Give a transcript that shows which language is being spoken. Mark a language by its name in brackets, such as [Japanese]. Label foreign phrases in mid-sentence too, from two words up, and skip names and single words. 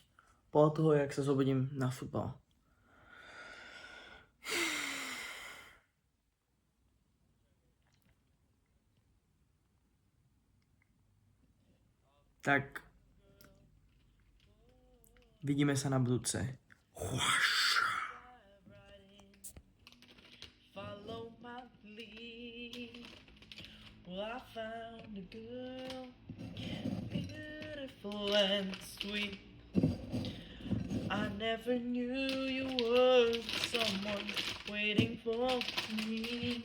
[Slovak] Podľa toho, jak sa zobudím na futbal. Tak vidíme sa na budúce. [English] Follow my lead. Well, I found a girl, beautiful and sweet. I never knew you were someone waiting for me.